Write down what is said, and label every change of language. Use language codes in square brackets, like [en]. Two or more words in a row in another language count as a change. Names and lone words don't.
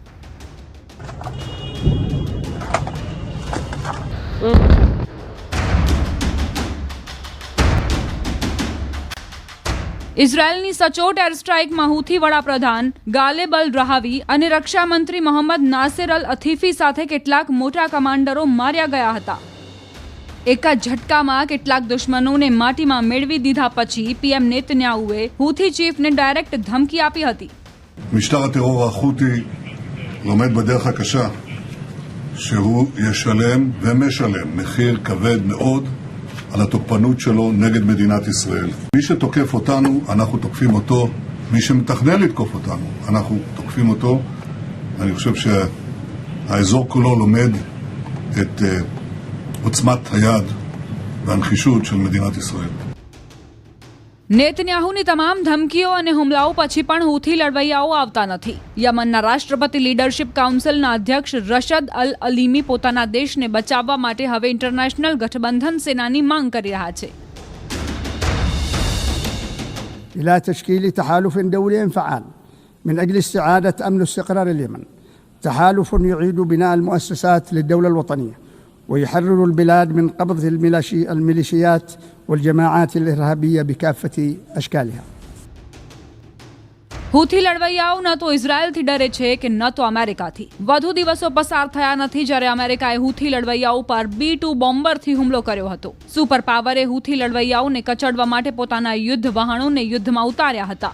[gu] ઇઝરાયલની સચોટ [en] air strike [gu] હુથી વડાપ્રધાન ગાલેબ અલ રહાવી અને રક્ષા મંત્રી મોહમ્મદ નાસિર અલ અથીફી સાથે કેટલાક મોટા કમાન્ડરો માર્યા ગયા હતા. એક જ ઝટકામાં કેટલાક દુશ્મનોને માટીમાં મેળવી દીધા પછી પીએમ નેતન્યાહુએ હુથી ચીફને ડાયરેક્ટ ધમકી આપી હતી. [he] משטר הטרור החותי לומד בדרך הקשה שהוא ישלם ומשלם מחיר כבד מאוד על התוקפנות שלו נגד מדינת ישראל. מי שתוקף אותנו, אנחנו תוקפים אותו. מי שמתכנן לתקוף אותנו, אנחנו תוקפים אותו. אני חושב שהאזור כולו לומד את עוצמת היד והנחישות של מדינת ישראל. [gu] નેતન્યાહુની તમામ ધમકીઓ અને હુમલાઓ પછી પણ હુથી લડવૈયાઓ આવતા નથી. યમનના રાષ્ટ્રપતિ લીડરશિપ કાઉન્સિલના અધ્યક્ષ રશદ અલ અલીમી પોતાના દેશને બચાવવા માટે હવે ઇન્ટરનેશનલ ગઠબંધન સેનાની માંગ કરી રહ્યા છે. [ar] إلى تشكيل تحالف دولي فعال من أجل استعادة أمن واستقرار اليمن. تحالف يعيد بناء المؤسسات للدولة الوطنية ويحرر البلاد من قبض الميليشيات والجماعات الإرهابية بكافة أشكالها. [gu] હુથી લડવૈયાઓ ન તો ઇઝરાયલથી ડરે છે કે ન તો અમેરિકાથી. વધુ દિવસો પસાર થયા નથી જ્યારે અમેરિકાએ હુથી લડવૈયાઓ પર B-2 બોમ્બરથી હુમલો કર્યો હતો. [en] super power [gu] હુથી લડવૈયાઓને કચડવા માટે પોતાના યુદ્ધ વહાણોને યુદ્ધમાં ઉતાર્યા હતા.